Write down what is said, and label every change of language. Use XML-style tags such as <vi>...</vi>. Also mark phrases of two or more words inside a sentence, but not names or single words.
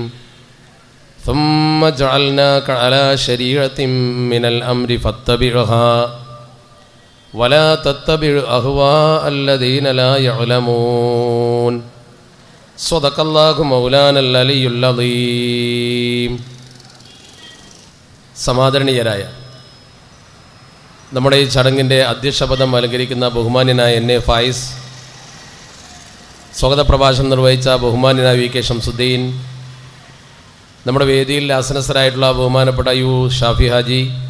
<ar>ثم جعلناك على شريعة من الأمر فاتبعها ولا تتبع أهواء الذين لا يعلمون. صدق الله مولانا العلي العظيم.</ar> <ml>സമാദരണീയരായ നമ്മുടെ ഈ ചടങ്ങിൻ്റെ അധ്യക്ഷപദം അലങ്കരിക്കുന്ന ബഹുമാന്യനായ എൻ എ ഫായിസ്, സ്വാഗത പ്രഭാഷണം നിർവഹിച്ച ബഹുമാന്യനായ വി കെ ഷംസുദ്ദീൻ, നമ്മുടെ വേദിയിൽ ആസനസ്ഥരായിട്ടുള്ള ബഹുമാനപ്പെട്ട യു ഷാഫി ഹാജി,</ml>